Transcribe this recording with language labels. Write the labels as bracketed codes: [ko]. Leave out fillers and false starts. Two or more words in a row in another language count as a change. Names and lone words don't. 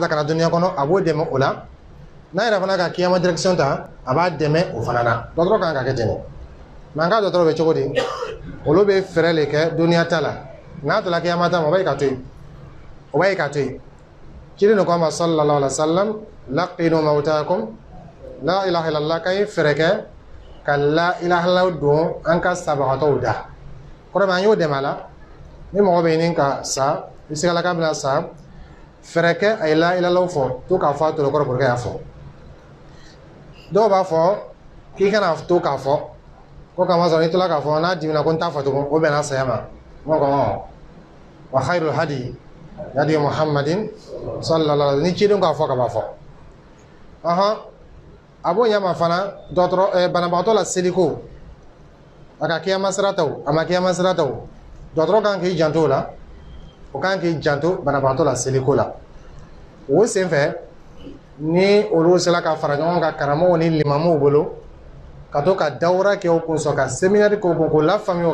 [bm] ka na duniya kɔnɔ a b'o dɛmɛ o la n'a yɛrɛ fana ka kiyama direction ta a b'a dɛmɛ o fana na dɔgɔtɔrɔ kan ka kɛ ten de mɛ an ka dɔgɔtɔrɔ bɛ cogo di olu bɛ fɛɛrɛ de kɛ duniya ta la n'a tola kiyama ta ma o b'a ye ka to yen o b'a ye ka to yen kiri ni ko a ma [ar] صلى الله عليه وسلم لقنوا موتاكم لا إله إلا الله [bm] ka ye fɛɛrɛ kɛ ka [ar] لا إله إلا الله [bm] don an ka sabagatɔw da kɔrɔbɛ an y'o dɛmɛ a la ni mɔgɔ bɛ ɲini ka sa i se ka bɛna sa fɛɛrɛ kɛ a ye [ar] لا إله إلا الله [bm] fɔ to k'a fɔ a tolo kɔrɔ [fr] pour que [bm] a fɔ dɔw b'a fɔ k'i kana to k'a fɔ ko kama sɔrɔ n'i tola k'a fɔ n'a dimina ko n t'a fɔ tugun o bɛnna saya ma n ko [ar] وخير الهدي هدي محمد صلى الله عليه [bm] ni cidenw k'a fɔ ka b'a fɔ a b'o ɲɛma fana dɔgɔtɔrɔ banabagatɔ la seliko a ka kiyama sira ta o a ma kiyama sira ta o dɔgɔtɔrɔ kan k'i janto o la o kan k'i janto banabagatɔ la seliko la o senfɛ ni olu sera ka fara ɲɔgɔn kan karamɔgɔw ni limamuw bolo ka to ka dawura kɛ o kun sɔn ka séminaire k'o kun k'o lafaamuya o